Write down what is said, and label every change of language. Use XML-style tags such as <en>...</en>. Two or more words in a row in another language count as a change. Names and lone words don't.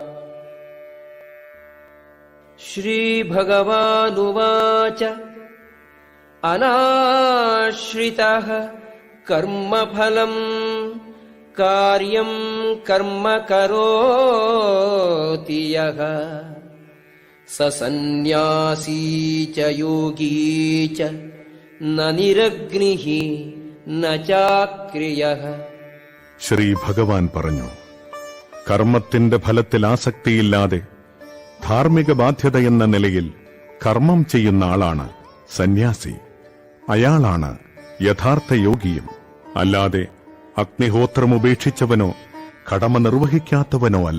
<sa>श्रीभगवानुवाच अनाश्रितः कर्मफलम् कार्यं कर्म करोति यः स सन्न्यासी च योगी च न निरग्निः न चाक्रियः.</sa> <ml>ശ്രീ ഭഗവാൻ പറഞ്ഞു, കർമ്മത്തിന്റെ ഫലത്തിൽ ആസക്തിയില്ലാതെ ധാർമ്മിക ബാധ്യതയെന്ന നിലയിൽ കർമ്മം ചെയ്യുന്ന ആളാണ് സന്യാസി. അയാളാണ് യഥാർത്ഥ യോഗിയും. അല്ലാതെ അഗ്നിഹോത്രമുപേക്ഷിച്ചവനോ കടമ നിർവഹിക്കാത്തവനോ അല്ല.</ml>